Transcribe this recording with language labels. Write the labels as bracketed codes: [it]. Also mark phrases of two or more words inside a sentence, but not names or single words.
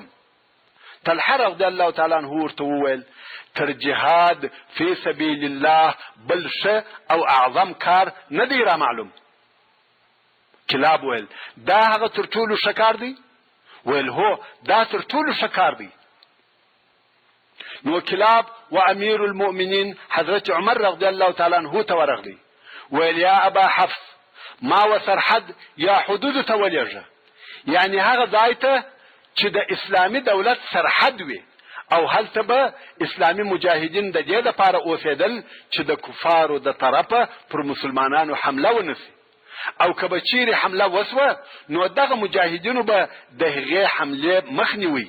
[ps] طلحه [ar] رضی الله تعالی عنه [ps] ورته وویل تر [ar] جهاد فی سبیل الله [ps] بل ښه او اعظم کار نه دی را معلوم. کلاب ویل دا هغه تر ټولو ښه کار دی؟ ویل هو دا تر ټولو ښه کار دی. نو کلاب و [ar] امیر المؤمنین [ps] حضرت عمر [ar] رضی الله تعالی عنه [ps] ته ورغلی. ویل [ar] یا ابا حفص [ps] ما و سرحد یا حدود ته ولیږه، یعنی هغه ځای ته چې د اسلامي دولت سرحد وي او هلته به اسلامي مجاهدین د دې لپاره اوسېدل چې د کفارو د طرفه پر مسلمانانو حمله ونسي، او که به چیرې حمله وسوه نو دغه مجاهدینو به د هغې حملې مخنیوي.